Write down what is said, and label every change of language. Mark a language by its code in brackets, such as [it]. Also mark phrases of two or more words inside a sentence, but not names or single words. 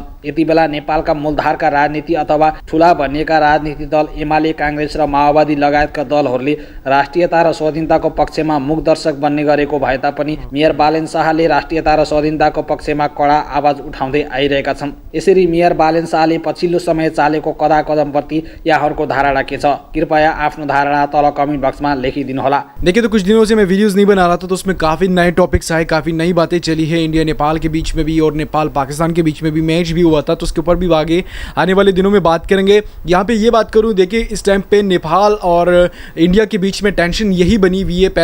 [ne] यति बेला नेपालका मूलधारका राजनीति अथवा ठुला भनिएका राजनीतिक दल एमाले, काङ्ग्रेस र माओवादी लगायतका दलहरूले राष्ट्रियता र स्वाधीनताको पक्षमा मुखदर्शक बन्ने गरेको भए तापनि मेयर बालिन शाहले राष्ट्रियता र स्वाधीनताको पक्षमा कडा आवाज उठाउँदै आइरहेका छन्। यसरी मेयर बालिन शाहले पछिल्लो समय चालेको कदमप्रति यहाँहरूको धारणा के छ? कृपया आफ्नो धारणा तल कमेन्ट बक्समा लेखिदिनुहोला। [hi] देखिए, तो कुछ दिनों से मैं वीडियोस नहीं बना रहा था तो उसमें काफ़ी नए टॉपिक्स आए, काफ़ी नई बातें चली है। इंडिया नेपाल के बीच में भी और नेपाल पाकिस्तान के बीच में भी मैच भी हुआ था, तो उसके ऊपर भी आगे आने वाले दिनों में बात करेंगे। यहाँ पे ये बात करूँ, देखिए इस टाइम पे नेपाल और इंडिया के बीच में टेंशन यही बनी हुई है।